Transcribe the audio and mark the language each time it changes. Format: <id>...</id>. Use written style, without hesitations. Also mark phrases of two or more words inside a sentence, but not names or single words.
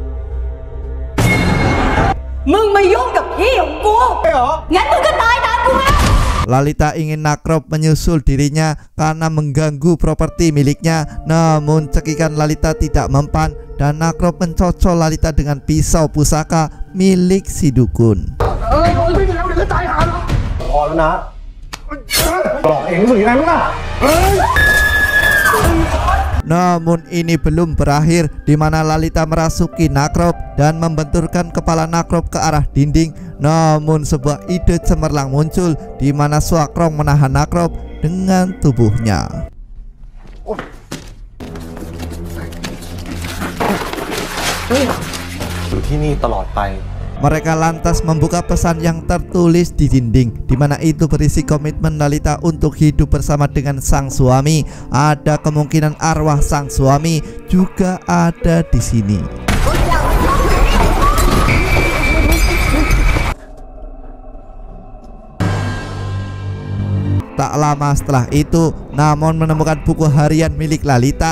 <id>Lalita ingin Nakrop menyusul dirinya karena mengganggu properti miliknya. Namun cekikan Lalita tidak mempan dan Nakrop mencocol Lalita dengan pisau pusaka milik si dukun.</id> <th>พอแล้วนะบอกเองรู้สึกยังไงบ้างล่ะ</th> <id>Namun ini belum berakhir, di mana Lalita merasuki Nakrop dan membenturkan kepala Nakrop ke arah dinding. Namun sebuah ide cemerlang muncul, di mana Soakrong menahan Nakrop dengan tubuhnya.</id> <th>อยู่ที่นี่ตลอดไป</th> <id>Mereka lantas membuka pesan yang tertulis di dinding, di mana itu berisi komitmen Lalita untuk hidup bersama dengan sang suami. Ada kemungkinan arwah sang suami juga ada di sini. Tak lama setelah itu, Namon menemukan buku harian milik Lalita.</id>